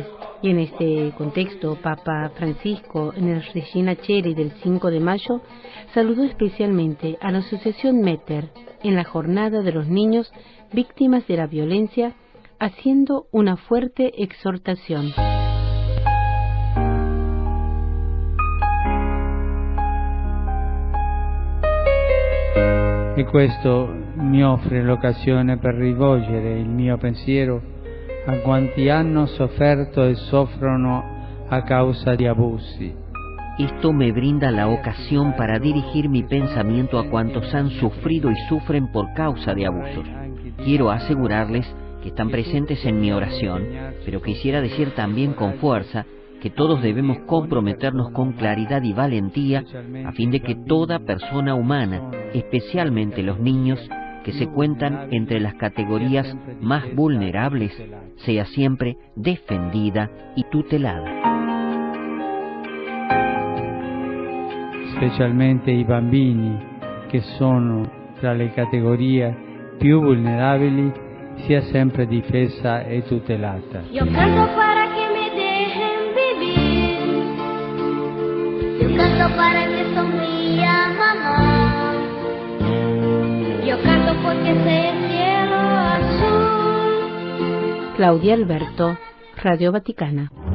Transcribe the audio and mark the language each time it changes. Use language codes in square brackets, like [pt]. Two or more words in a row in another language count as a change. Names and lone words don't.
[es] Y en este contexto, Papa Francisco, en el Regina Coeli del 5 de mayo, saludó especialmente a la Asociación Meter en la Jornada de los Niños Víctimas de la Violencia, haciendo una fuerte exhortación. [it] E questo mi offre l'occasione per rivolgere il mio pensiero a quanti hanno sofferto e soffrono a causa di abusi. [es] Esto me brinda la ocasión para dirigir mi pensamiento a cuantos han sufrido y sufren por causa de abusos. Quiero asegurarles que están presentes en mi oración, pero quisiera decir también con fuerza que todos debemos comprometernos con claridad y valentía a fin de que toda persona humana, especialmente los niños, que se cuentan entre las categorías más vulnerables, sea siempre defendida y tutelada. [it] Specialmente i bambini, che sono tra le categorie più vulnerabili, sia sempre difesa e tutelata. [es] Yo canto para que me dejen vivir, yo canto para que sonría mamá, yo canto porque sé el cielo azul. Claudia Alberto, Radio Vaticana.